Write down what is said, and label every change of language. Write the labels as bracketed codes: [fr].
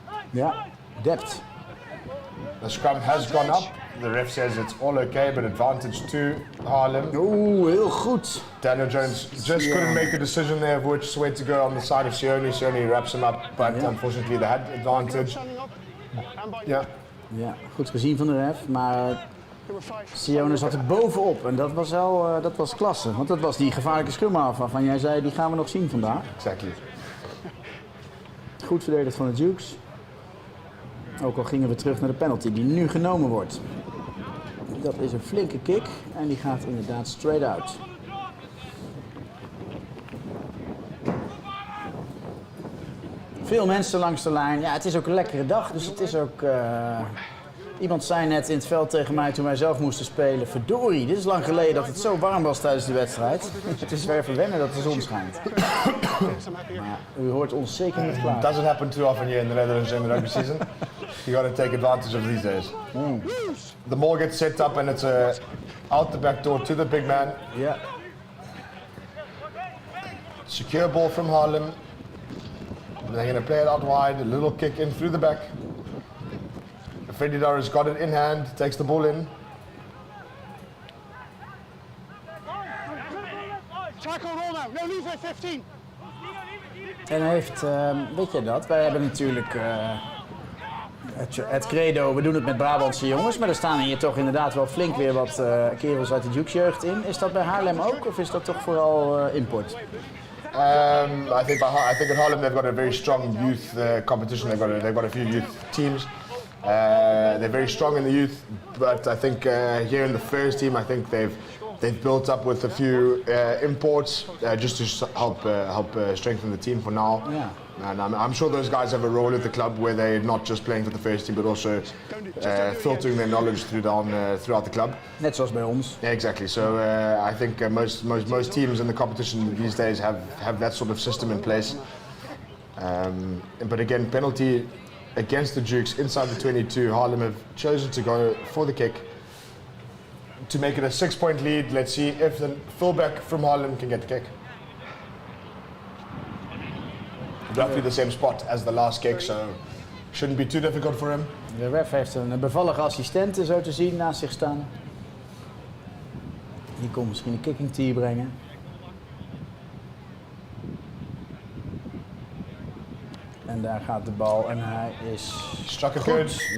[nl] Ja, depth. [en] The scrum has gone up. The ref says it's all okay, but advantage to Haarlem. [nl] Oeh, heel goed. [en] Daniel Jones just couldn't make a decision there of which way to go on the side of Sione. Sione wraps him up, but unfortunately they had advantage. Yeah. [nl] Ja, goed gezien van de ref, maar Sione zat er bovenop en dat was klasse. Want dat was die gevaarlijke scrum waarvan jij zei, die gaan we nog zien vandaag. [en] Exactly. [nl] Goed verdedigd van de Dukes. Ook al gingen we terug naar de penalty die nu genomen wordt. Dat is een flinke kick en die gaat inderdaad [en] straight out. [nl] Veel mensen langs de lijn. Ja, het is ook een lekkere dag, dus het is ook... Iemand zei net in het veld tegen mij toen wij zelf moesten spelen... Verdorie, dit is lang geleden dat het zo warm was tijdens de wedstrijd. Het is weer verwennen dat de zon schijnt. Maar u hoort ons zeker niet klaar. [en] It doesn't happen too often here in the Netherlands in the rugby season. You got to take advantage of these days. The ball gets set up and it's out the back door to the big man. [nl] Ja. [en] Secure ball from Haarlem. They're going to play it out wide, a little kick in through the back. Freddie Doris got it in hand, takes the ball in. Tackle roll now, no leave at 15. [nl] En heeft, weet je dat, wij hebben natuurlijk het credo, we doen het met Brabantse jongens, maar er staan hier toch inderdaad wel flink weer wat kerels uit de Dukes jeugd in. Is dat bij Haarlem ook of is dat toch vooral import? [en] I think at Haarlem they've got a very strong youth competition. They've got a few youth teams. They're very strong in the youth, but I think here in the first team, I think they've built up with a few imports just to help strengthen the team for now. Yeah. And I'm sure those guys have a role at the club where they're not just playing for the first team, but also filtering their knowledge throughout the club. [nl] Net zoals bij ons. [en] Yeah, exactly. So I think most teams in the competition these days have that sort of system in place. But again, penalty against the Dukes inside the 22. Haarlem have chosen to go for the kick to make it a 6-point lead. Let's see if the fullback from Haarlem can get the kick. Roughly the same spot as the last kick, so shouldn't be too difficult for him. [nl] De ref heeft een bevallige assistent zo te zien naast zich staan. Die komt misschien een kicking tee brengen. En daar gaat de bal en hij is [en] Struck it [nl] goed. [en] good.